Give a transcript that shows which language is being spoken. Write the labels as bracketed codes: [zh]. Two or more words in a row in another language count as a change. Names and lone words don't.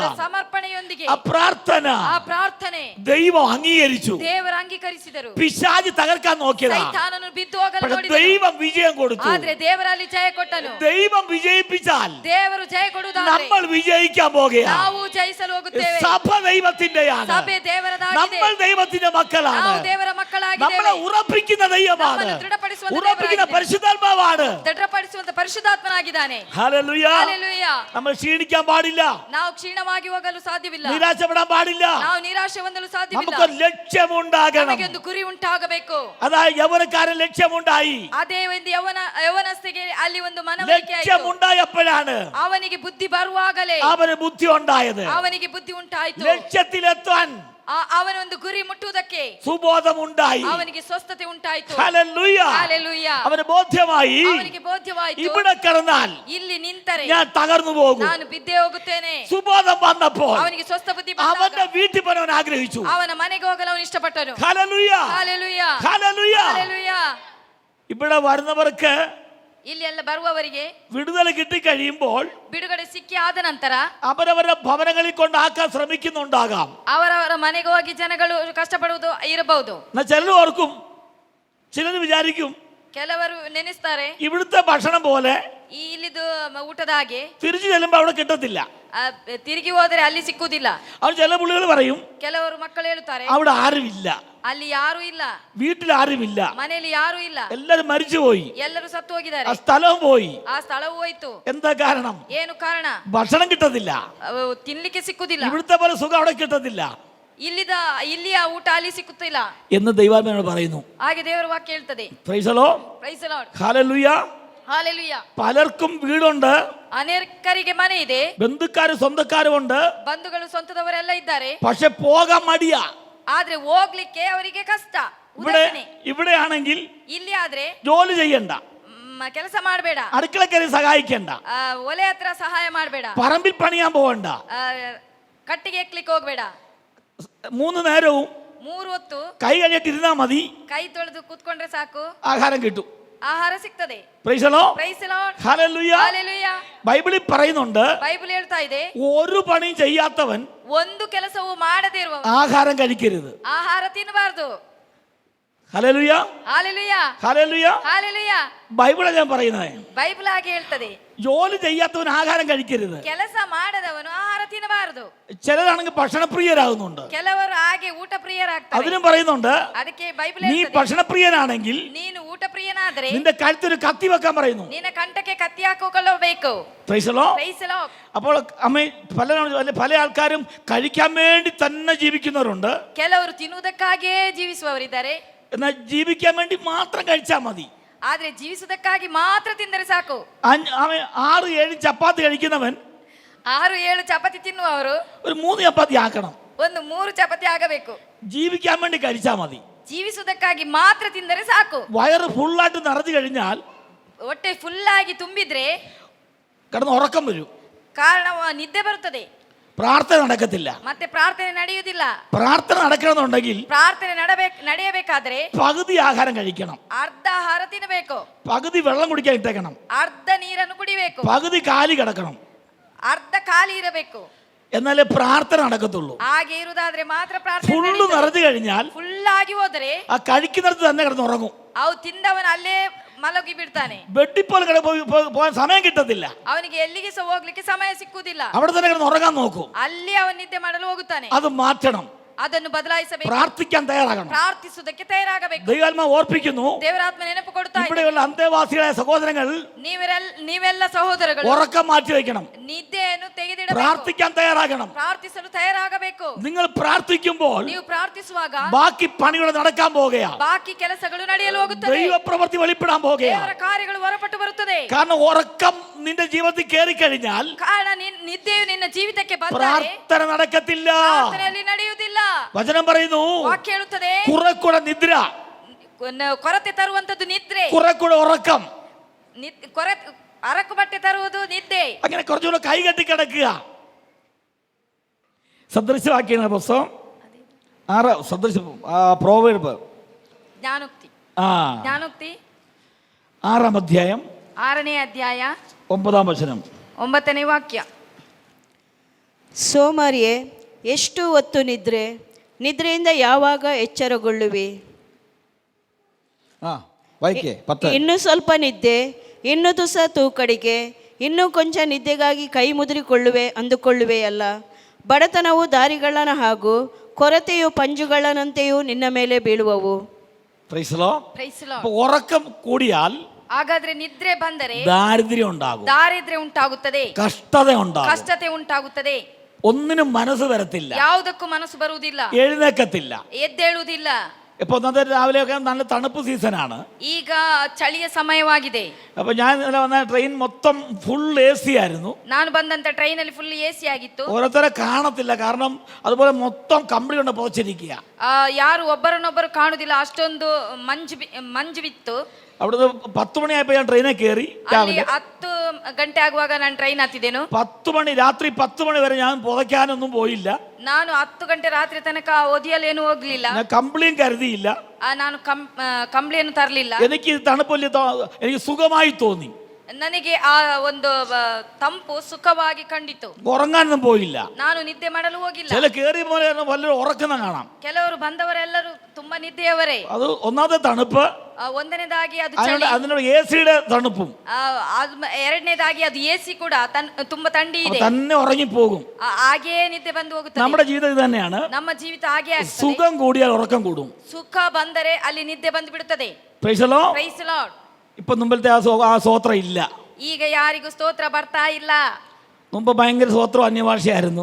[kn] ಅವರ ಸಮರ್ಪಣೆಯೊಂದಿಗೆ [ml] ആ പ്രാർത്ഥന [kn] ಆ ಪ್ರಾರ್ಥನೆ [ml] ദൈവം അംഗീകരിച്ചു. [kn] ದೇವರು ಅಂಗೀಕರಿಸಿದರು. [ml] പിശാച് തകർക്കാൻ നോക്കിയതാ, [kn] ಸೈತಾನನು ಬಿದ್ದು ಹೋಗಲು [ml] പക്ഷേ [kn] ನೋಡಿದನು. [ml] ദൈവം വിജയം കൊടുത്തു. [kn] ಆದ್ರೆ ದೇವರಲ್ಲಿ ಜಯ ಕೊಟ್ಟನು. [ml] ദൈവം വിജയിപ്പിച്ചാൽ [kn] ದೇವರು ಜಯ ಕೊಡುವುದಾದರೆ [ml] നമ്മൾ വിജയിക്കാൻ പോകുകയാണ്. [kn] ನಾವು ಜಯಿಸಲು ಹೋಗುತ್ತೇವೆ. [ml] സഭ ദൈവത്തിന്റെയാണ്, [kn] ಸಭೆ ದೇವರದಾಗಿದೆ. [ml] നമ്മൾ ദൈവത്തിന്റെ മക്കളാണ്. [kn] ನಾವು ದೇವರ ಮಕ್ಕಳಾಗಿದ್ದೇವೆ. [ml] നമ്മളെ ഉറപ്പിക്കുന്ന ദൈവമാണ്, [kn] ನಮ್ಮನ್ನು ದೃಢಪಡಿಸುವಂತ [ml] ഉറപ്പിക്കുന്ന [kn] ದೇವರಾಗಿದೆ. [ml] പരിശുദ്ധാത്മാവാണ്. [kn] ದೃಢಪಡಿಸುವಂತ ಪರಿಶುದ್ಧಾತ್ಮನಾಗಿದ್ದಾನೆ. [ml] ഹല്ലേലൂയ. [kn] ಹಲ್ಲೆಲೂಯಾ. [ml] നമ്മൾ ക്ഷീണിക്കാൻ പാടില്ല, [kn] ನಾವು ಕ್ಷೀಣವಾಗಿ ಹೋಗಲು ಸಾಧ್ಯವಿಲ್ಲ. [ml] നിരാശപ്പെടാൻ പാടില്ല. [kn] ನಾವು ನಿರಾಶೆ ಹೊಂದಲು ಸಾಧ್ಯವಿಲ್ಲ. [ml] നമുക്കൊരു ലക്ഷ്യമുണ്ടാകണം. [kn] ನಮಗೆ ಒಂದು ಗುರಿ ಉಂಟಾಗಬೇಕು. [ml] അതായത് യൗവനക്കാരൻ ലക്ഷ്യമുണ്ടായി. [kn] ಅದೇ ಒಂದು ಯವನಸ್ಥಿಗೆ ಅಲ್ಲಿ ಒಂದು ಮನವರಿಕೆ ಆಯಿತು. [ml] ലക്ഷ്യമുണ്ടായപ്പോഴാണ് [kn] ಅವನಿಗೆ ಬುದ್ಧಿ ಬರುವಾಗಲೇ [ml] അവന് ബുദ്ധി ഉണ്ടായത്. [kn] ಅವನಿಗೆ ಬುದ್ಧಿ ಉಂಟಾಯಿತು. [ml] ലക്ഷ്യത്തിലെത്താൻ [kn] ಅವನೊಂದು ಗುರಿ ಮುಟ್ಟುವುದಕ್ಕೆ [ml] സുബോധമുണ്ടായി. [kn] ಅವನಿಗೆ ಸ್ವಸ್ಥತೆ ಉಂಟಾಯಿತು. [ml] ഹല്ലേലൂയ. [kn] ಹಲ್ಲೆಲೂಯಾ. [ml] അവന് ബോധ്യമായി, [kn] ಅವನಿಗೆ ಬೋಧ್ಯವಾಯಿತು, [ml] ഇവിടെ കിടന്നാൽ [kn] ಇಲ್ಲಿ ನಿಂತರೆ [ml] ഞാൻ തകർന്നു പോകും. [kn] ನಾನು ಬಿದ್ದೇ ಹೋಗುತ್ತೇನೆ. [ml] സുബോധം വന്നപ്പോൾ [kn] ಅವನಿಗೆ ಸ್ವಸ್ಥ ಬುದ್ಧಿ [ml] അവന്റെ [kn] ಬಂದಾಗ [ml] വീട്ടിൽ പോകാൻ ആഗ്രഹിച്ചു. [kn] ಅವನ ಮನೆಗೆ ಹೋಗಲು ಅವನು ಇಷ್ಟಪಟ್ಟನು. [ml] ഹല്ലേലൂയ. [kn] ಹಲ್ಲೆಲೂಯಾ. [ml] ഹല്ലേലൂയ. [kn] ಹಲ್ಲೆಲೂಯಾ. [ml] ഇവിടെ വരുന്നവർക്ക് [kn] ಇಲ್ಲಿ ಎಲ್ಲ ಬರುವವರಿಗೆ [ml] വിടുതല കിട്ടിക്കഴിയുമ്പോൾ [kn] ಬಿಡುಗಡೆ ಸಿಕ್ಕಿ ಆದ ನಂತರ [ml] അവരവരുടെ ഭവനങ്ങളിൽ കൊണ്ടാക്കാൻ ശ്രമിക്കുന്നുണ്ടാകാം. [kn] ಅವರವರ ಮನೆಗೆ ಹೋಗಿ ಜನಗಳು ಕಷ್ಟಪಡುವುದು ಇರಬಹುದು. [ml] എന്നാൽ ചിലർ ഓർക്കും, ചിലർ വിചാരിക്കും [kn] ಕೆಲವರು ನೆನೆಸ್ತಾರೆ [ml] ഇവിടുത്തെ ഭക്ഷണം പോലെ [kn] ಈ ಇಲ್ಲಿದು ಊಟದ ಹಾಗೆ [ml] തിരിച്ചു ചെല്ലുമ്പോൾ അവിടെ കിട്ടത്തില്ല. [kn] ತಿರುಗಿ ಹೋದರೆ ಅಲ್ಲಿ ಸಿಕ್ಕುವುದಿಲ್ಲ. [ml] അവർ ചില പുള്ളികൾ പറയും [kn] ಕೆಲವರು ಮಕ್ಕಳು ಹೇಳುತ್ತಾರೆ [ml] അവിടെ ആരുമില്ല, [kn] ಅಲ್ಲಿ ಯಾರು ಇಲ್ಲ, [ml] വീട്ടിൽ ആരുമില്ല, [kn] ಮನೆಯಲ್ಲಿ ಯಾರು ಇಲ್ಲ, [ml] എല്ലാരും മരിച്ചുപോയി, [kn] ಎಲ್ಲರೂ ಸತ್ತು ಹೋಗಿದ್ದಾರೆ, [ml] ആ സ്ഥലവും പോയി. [kn] ಆ ಸ್ಥಳವು ಹೋಯ್ತು. [ml] എന്താ കാരണം? [kn] ಏನು ಕಾರಣ? [ml] ഭക്ഷണം കിട്ടത്തില്ല. [kn] ತಿನ್ಲಿಕ್ಕೆ ಸಿಕ್ಕುದಿಲ್ಲ. [ml] ഇവിടുത്തെ പോലെ സുഖം അവിടെ കിട്ടത്തില്ല [kn] ಇಲ್ಲಿಯ ಊಟ ಅಲ್ಲಿ ಸಿಕ್ಕುತ್ತಿಲ್ಲ [ml] എന്ന് ദൈവാത്മാവ് പറയുന്നു. [kn] ಹಾಗೆ ದೇವರ ವಾಕ್ಯ ಹೇಳ್ತದೆ. [en] Praise the Lord. Praise the Lord. [ml] ഹല്ലേലൂയ. [kn] ಹಾಲೆಲೂಯಾ. [ml] പലർക്കും വീടുണ്ട്, [kn] ಅನೇಕರಿಗೆ ಮನೆ ಇದೆ, [ml] ബന്ധുക്കാരും സ്വന്തക്കാരും ഉണ്ട്, [kn] ಬಂಧುಗಳು ಸ್ವಂತದವರೆಲ್ಲ ಇದ್ದಾರೆ. [ml] പക്ഷെ പോകാൻ മടിയാ. [kn] ಆದ್ರೆ ಹೋಗ್ಲಿಕ್ಕೆ ಅವರಿಗೆ ಕಷ್ಟ. [ml] ഇവിടെയാണെങ്കിൽ [kn] ಇಲ್ಲಿ ಆದ್ರೆ [ml] ജോലി ചെയ്യണ്ട, [kn] ಕೆಲಸ ಮಾಡಬೇಡ, [ml] അടുക്കളക്കരി സഹായിക്കണ്ട, [kn] ಒಲೆ ಹತ್ರ ಸಹಾಯ ಮಾಡಬೇಡ, [ml] പറമ്പിൽ പണിയാൻ പോകണ്ട, [kn] ಕಟ್ಟಿಗೆ ಎಕ್ಲಿಕ್ಕೆ ಹೋಗ್ಬೇಡ, [ml] 3 നേരവും [kn] 3 ಹೊತ್ತು [ml] കൈ കഴിയിട്ടിരുന്നാ മതി, [kn] ಕೈ ತೊಳೆದು ಕೂತ್ಕೊಂಡ್ರೆ ಸಾಕು, [ml] ആഹാരം കിട്ടും. [kn] ಆಹಾರ ಸಿಗ್ತದೆ. [en] Praise the Lord. Praise the Lord. [ml] ഹല്ലേലൂയ. [kn] ಹಾಲೆಲೂಯಾ. [ml] ബൈബിളിൽ പറയുന്നുണ്ട്, [kn] ಬೈಬಲ್ ಹೇಳ್ತಾ ಇದೆ, [ml] ഒരു പണിയും ചെയ്യാത്തവൻ [kn] ಒಂದು ಕೆಲಸವೂ ಮಾಡದೇ ಇರುವವ [ml] ആഹാരം കഴിക്കരുത്. [kn] ಆಹಾರ ತಿನ್ನಬಾರದು. [ml] ഹല്ലേലൂയ. [kn] ಹಾಲೆಲೂಯಾ. [ml] ഹല്ലേലൂയ. [kn] ಹಾಲೆಲೂಯಾ. [ml] ബൈബിളാ ഞാൻ പറയുന്നത്. [kn] ಬೈಬಲ್ ಹಾಗೆ ಹೇಳ್ತದೆ, [ml] ജോലി ചെയ്യാത്തവൻ ആഹാരം കഴിക്കരുത്. [kn] ಕೆಲಸ ಮಾಡದವನು ಆಹಾರ ತಿನ್ನಬಾರದು. [ml] ചിലരാണെങ്കിൽ ഭക്ഷണപ്രിയരാകുന്നുണ്ട്, [kn] ಕೆಲವರು ಹಾಗೆ ಊಟ ಪ್ರಿಯರಾಗ್ತಾರೆ. [ml] അതിനും പറയുന്നുണ്ട്, [kn] ಅದಕ್ಕೆ ಬೈಬಲ್ [ml] നീ [kn] ಹೇಳ್ತದೆ, [ml] ഭക്ഷണപ്രിയനാണെങ്കിൽ [kn] ನೀನು ಊಟ ಪ್ರಿಯನಾದ್ರೆ [ml] നിന്റെ കഴുത്തൊരു കത്തി വെക്കാൻ പറയുന്നു. [kn] ನಿನ್ನ ಕಂಠಕ್ಕೆ ಕತ್ತಿ ಹಾಕಿಕೊಳ್ಳಬೇಕು. [en] Praise the Lord. Praise the Lord. [ml] അപ്പോൾ അമ്മ പല ആൾക്കാരും കഴിക്കാൻ വേണ്ടി തന്നെ ജീവിക്കുന്നവരുണ്ട്. [kn] ಕೆಲವರು ತಿನ್ನುವುದಕ್ಕಾಗಿಯೇ ಜೀವಿಸುವವರಿದ್ದಾರೆ. [ml] എന്നാൽ ജീവിക്കാൻ വേണ്ടി മാത്രം കഴിച്ചാൽ മതി. [kn] ಆದ್ರೆ ಜೀವಿಸುವುದಕ್ಕಾಗಿ ಮಾತ್ರ ತಿಂದರೆ ಸಾಕು. [ml] 6-7 ചപ്പാത്തി കഴിക്കുന്നവൻ [kn] 6-7 ಚಪಾತಿ ತಿನ್ನುವವರು [ml] ഒരു 3 ചപ്പാത്തി ആക്കണം. [kn] ಒಂದು 3 ಚಪಾತಿ ಆಗಬೇಕು. [ml] ജീവിക്കാൻ വേണ്ടി കഴിച്ചാൽ മതി. [kn] ಜೀವಿಸುವುದಕ್ಕಾಗಿ ಮಾತ್ರ ತಿಂದರೆ ಸಾಕು. [ml] വയറ് ഫുള്ളായിട്ട് നിറഞ്ഞു കഴിഞ്ഞാൽ [kn] ಹೊಟ್ಟೆ ಫುಲ್ ಆಗಿ ತುಂಬಿದ್ರೆ [ml] കിടന്ന് ഉറക്കം വരും, [kn] ಕಾರಣ ನಿದ್ದೆ ಬರುತ್ತದೆ, [ml] പ്രാർത്ഥന നടക്കത്തില്ല. [kn] ಮತ್ತೆ ಪ್ರಾರ್ಥನೆ ನಡೆಯುವುದಿಲ್ಲ. [ml] പ്രാർത്ഥന നടക്കണമെന്നുണ്ടെങ്കിൽ [kn] ಪ್ರಾರ್ಥನೆ ನಡೆಯಬೇಕಾದ್ರೆ [ml] പകുതി ആഹാരം കഴിക്കണം, [kn] ಅರ್ಧ ಆಹಾರ ತಿನ್ನಬೇಕು, [ml] പകുതി വെള്ളം കുടിക്കാൻ ഇട്ടേക്കണം, [kn] ಅರ್ಧ ನೀರನ್ನು ಕುಡಿಬೇಕು, [ml] പകുതി കാലി കിടക്കണം, [kn] ಅರ್ಧ ಖಾಲಿ ಇರಬೇಕು. [ml] എന്നാലേ പ്രാർത്ഥന നടക്കത്തുള്ളൂ. [kn] ಹಾಗೆ ಇರುವುದಾದ್ರೆ ಮಾತ್ರ ಪ್ರಾರ್ಥನೆ [ml] ഫുള്ള് [kn] ನಡೆಯುತ್ತದೆ. [ml] നിറഞ്ഞു കഴിഞ്ഞാൽ [kn] ಫುಲ್ ಆಗಿ ಹೋದರೆ [ml] ആ കഴിക്കുന്നിടത്ത് തന്നെ കിടന്ന് ഉറങ്ങും. [kn] ಅವು ತಿಂದವನ ಅಲ್ಲೇ ಮಲಗಿ ಬಿಡ್ತಾನೆ. [ml] ബെഡിൽ പോലെ പോകാൻ സമയം കിട്ടത്തില്ല, [kn] ಅವನಿಗೆ ಎಲ್ಲಿಗೆ ಸಹ ಹೋಗ್ಲಿಕ್ಕೆ ಸಮಯ ಸಿಕ್ಕುವುದಿಲ್ಲ. [ml] അവിടെ തന്നെ കിടന്ന് ഉറങ്ങാൻ നോക്കും. [kn] ಅಲ್ಲಿ ಅವನು ನಿದ್ದೆ ಮಾಡಲು ಹೋಗುತ್ತಾನೆ. [ml] അത് മാറ്റണം. [kn] ಅದನ್ನು ಬದಲಾಯಿಸಬೇಕು. [ml] പ്രാർത്ഥിക്കാൻ തയ്യാറാകണം. [kn] ಪ್ರಾರ್ಥಿಸುವುದಕ್ಕೆ ತಯಾರಾಗಬೇಕು. [ml] ദൈവാത്മാവ് ഓർപ്പിക്കുന്നു, [kn] ದೇವರಾತ್ಮ ನೆನಪು ಕೊಡ್ತಾ ಇದೆ, [ml] ഇവിടെയുള്ള അന്തേവാസികളായ സഹോദരങ്ങൾ [kn] ನೀವೆಲ್ಲ ಸಹೋದರಗಳು [ml] ഉറക്കം മാറ്റി വയ്ക്കണം, [kn] ನಿದ್ದೆಯನ್ನು ತೆಗೆದಿಡಬೇಕು, [ml] പ്രാർത്ഥിക്കാൻ തയ്യാറാകണം. [kn] ಪ್ರಾರ್ಥಿಸಲು ತಯಾರಾಗಬೇಕು. [ml] നിങ്ങൾ പ്രാർത്ഥിക്കുമ്പോൾ [kn] ನೀವು ಪ್ರಾರ್ಥಿಸುವಾಗ [ml] ബാക്കി പണികൾ നടക്കാൻ പോകുകയാ, [kn] ಬಾಕಿ ಕೆಲಸಗಳು ನಡೆಯಲು ಹೋಗುತ್ತದೆ, [ml] ദൈവപ്രവൃത്തി വെളിപ്പെടാൻ പോകുകയാ. [kn] ದೇವರ ಕಾರ್ಯಗಳು ಹೊರಪಟ್ಟು ಬರುತ್ತದೆ. [ml] കാരണം ഉറക്കം നിന്റെ ജീവിതത്തിൽ കയറി കഴിഞ്ഞാൽ [kn] ಕಾರಣ ನಿದ್ದೆಯು ನಿನ್ನ ಜೀವಿತಕ್ಕೆ ಬಂದರೆ [ml] പ്രാർത്ഥന നടക്കത്തില്ല. [kn] ಪ್ರಾರ್ಥನೆಯಲ್ಲಿ ನಡೆಯುವುದಿಲ್ಲ. [ml] വചനം പറയുന്നു, [kn] ವಾಕ್ಯ ಹೇಳುತ್ತದೆ, [ml] കുറെക്കൂടെ നിദ്ര, [kn] ಕೊರತೆ ತರುವಂತದ್ದು ನಿದ್ರೆ, [ml] കുറെക്കൂടെ ഉറക്കം, [kn] ಅರಕು ಬಟ್ಟೆ ತರುವುದು ನಿದ್ದೆ. [ml] അങ്ങനെ കുറച്ചുകൂടെ കൈകെട്ടി കിടക്കുക. സദൃശവാക്യങ്ങളുടെ പുസ്തകം 6 പ്രോവേർബ് [kn] ಜ್ಞಾನೋಕ್ತಿ [ml] 6-ാം അധ്യായം [kn] 6ನೇ ಅಧ್ಯಾಯ [ml] 9-ാം വചനം. [kn] 9ನೇ ವಾಕ್ಯ. ಸೋಮಾರಿಯೇ, ಎಷ್ಟು ಹೊತ್ತು ನಿದ್ರೆ, ನಿದ್ರೆಯಿಂದ ಯಾವಾಗ ಎಚ್ಚರಗೊಳ್ಳುವಿ? ವಾಕ್ಯ 10. ಇನ್ನು ಸ್ವಲ್ಪ ನಿದ್ದೆ, ಇನ್ನು ತುಸ ತೂಕಡಿಗೆ, ಇನ್ನೂ ಕೊಂಚ ನಿದ್ದೆಗಾಗಿ ಕೈ ಮುದುರಿಕೊಳ್ಳುವೆ ಅಂದುಕೊಳ್ಳುವೆಯಲ್ಲ. ಬಡತನವು ದಾರಿಗಳನ ಹಾಗೂ ಕೊರತೆಯು ಪಂಜುಗಳನಂತೆಯೂ ನಿನ್ನ ಮೇಲೆ ಬೀಳುವವು. [en] Praise the Lord. Praise the Lord. [ml] അപ്പോൾ ഉറക്കം കൂടിയാൽ [kn] ಹಾಗಾದ್ರೆ ನಿದ್ರೆ ಬಂದರೆ [ml] ദാരിദ്ര്യം ഉണ്ടാകും, [kn] ದಾರಿದ್ರ್ಯ ಉಂಟಾಗುತ್ತದೆ, [ml] കഷ്ടത ഉണ്ടാകും, [kn] ಕಷ್ಟತೆ ಉಂಟಾಗುತ್ತದೆ, [ml] ഒന്നിനും മനസ്സ് വരത്തില്ല, [kn] ಯಾವುದಕ್ಕೂ ಮನಸ್ಸು ಬರುವುದಿಲ್ಲ, [ml] എഴുന്നേക്കത്തില്ല. [kn] ಎದ್ದೇಳುವುದಿಲ್ಲ. [ml] ഇപ്പൊ ഒന്നാമത്തെ രാവിലെയൊക്കെ നല്ല തണുപ്പ് സീസണാണ്. [kn] ಈಗ ಚಳಿಯ ಸಮಯವಾಗಿದೆ. [ml] അപ്പൊ ഞാൻ ഇന്നലെ വന്ന ട്രെയിൻ മൊത്തം [en] full AC [ml] ആയിരുന്നു. [kn] ನಾನು ಬಂದಂತ ಟ್ರೈನ್ ಅಲ್ಲಿ [en] full AC [kn] ಆಗಿತ್ತು. [ml] ഓരോരുത്തരെ കാണത്തില്ല, കാരണം അതുപോലെ മൊത്തം കമ്പിളി കൊണ്ട് പുതച്ചിരിക്കുക. [kn] ಯಾರು ಒಬ್ಬರನ್ನೊಬ್ಬರು ಕಾಣುದಿಲ್ಲ, ಅಷ್ಟೊಂದು ಮಂಜು ಬಿತ್ತು. [ml] അവിടുന്ന് 10 മണിയായപ്പോ ഞാൻ ട്രെയിനെ കയറി. [kn] ಅಲ್ಲಿ 10 ಗಂಟೆ ಆಗುವಾಗ ನಾನು ಟ್ರೈನ್ ಹತ್ತಿದ್ದೇನು. [ml] 10 മണി രാത്രി 10 മണി വരെ ഞാൻ പുതയ്ക്കാനൊന്നും പോയില്ല. [kn] ನಾನು 10 ಗಂಟೆ ರಾತ್ರಿ ತನಕ ಒದಿಯಲೇನು ಹೋಗ್ಲಿಲ್ಲ. [ml] ഞാൻ കമ്പിളിയും കരുതിയില്ല. [kn] ನಾನು ಕಂಬ್ಳಿಯನ್ನು ತರಲಿಲ್ಲ. [ml] എനിക്ക് തണുപ്പല്ലേ എനിക്ക് സുഖമായി തോന്നി. [kn] ನನಗೆ ಆ ಒಂದು ತಂಪು ಸುಖವಾಗಿ ಕಂಡಿತು. [ml] ഉറങ്ങാനൊന്നും പോയില്ല. [kn] ನಾನು ನಿದ್ದೆ ಮಾಡಲು ಹೋಗಿಲ್ಲ. [ml] ചില കേറി പോലെ വല്ലവരും ഉറക്കുന്ന കാണാം. [kn] ಕೆಲವರು ಬಂದವರೆಲ್ಲರೂ ತುಂಬಾ ನಿದ್ದೆಯವರೇ. [ml] അത് ഒന്നാമത്തെ തണുപ്പ്, [kn] ಒಂದನೇದಾಗಿ ಅದು ಚಳಿ, [ml] അതിനോട് എസിയുടെ തണുപ്പും, [kn] ಎರಡನೇದಾಗಿ ಅದು ಎಸಿ ಕೂಡ ತುಂಬಾ ಥಂಡಿ ಇದೆ. [ml] തന്നെ ഉറങ്ങിപ്പോകും. [kn] ಹಾಗೆಯೇ ನಿದ್ದೆ ಬಂದು ಹೋಗುತ್ತದೆ. [ml] നമ്മുടെ ജീവിതം ഇത് തന്നെയാണ്. [kn] ನಮ್ಮ ಜೀವಿತ ಹಾಗೆ ಆಗ್ತದೆ. [ml] സുഖം കൂടിയാൽ ഉറക്കം കൂടും. [kn] ಸುಖ ಬಂದರೆ ಅಲ್ಲಿ ನಿದ್ದೆ ಬಂದು ಬಿಡುತ್ತದೆ. [en] Praise the Lord. Praise the Lord. [ml] ഇപ്പൊ മുമ്പത്തെ ആ സ്തോത്രം ഇല്ല. [kn] ಈಗ ಯಾರಿಗೂ ಸ್ತೋತ್ರ ಬರ್ತಾ ಇಲ್ಲ. [ml] മുമ്പ് ഭയങ്കര സ്തോത്രം അന്യഭാഷയായിരുന്നു.